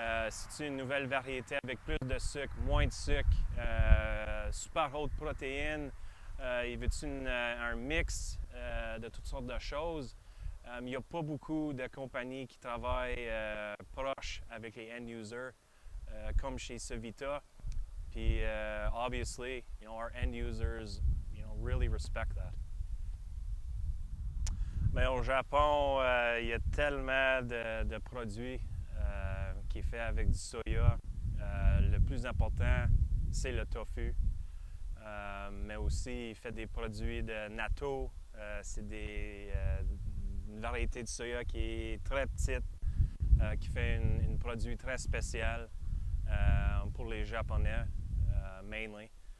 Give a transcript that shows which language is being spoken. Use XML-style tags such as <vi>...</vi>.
<fr>C'est une nouvelle variété avec plus de sucre, moins de sucre, super haute protéine. Il veut-tu un mix de toutes sortes de choses? Il n'y a pas beaucoup de compagnies qui travaillent proches avec les end-users, comme chez Cevita. Puis,</fr> <en>obviously, our end users, really respect that.</en> <fr>Mais au Japon, il y a tellement de produits qui est fait avec du soya. Le plus important, c'est le tofu. Mais aussi, il fait des produits de natto. C'est une variété de soya qui est très petite, qui fait un produit très spécial pour les Japonais,</fr> <en>mainly.</en>